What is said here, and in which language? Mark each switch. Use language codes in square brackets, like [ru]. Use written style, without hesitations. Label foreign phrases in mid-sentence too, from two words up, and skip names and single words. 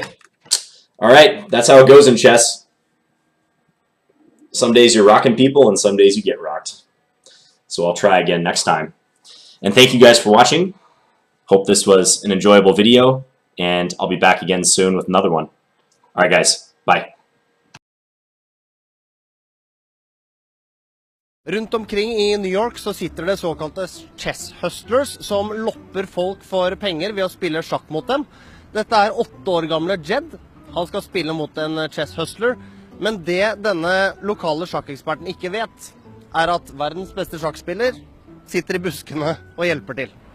[en] All right, that's how it goes in chess. Some days you're rocking people, and some days you get rocked. So I'll try again next time. And thank you guys for watching. Hope this was an enjoyable video, and I'll be back again soon with another one. All right, guys. Bye. [no] Rundt omkring i New York så sitter det såkalte [en] chess hustlers [no] som lopper folk for penger ved å spille sjakk mot dem. Dette er 8 år gamle Jed. Han skal spille mot en [en] chess hustler. [no] Men det denne lokale sjakkeksperten ikke vet, er at verdens beste sjakkspiller sitter i buskene og hjelper til.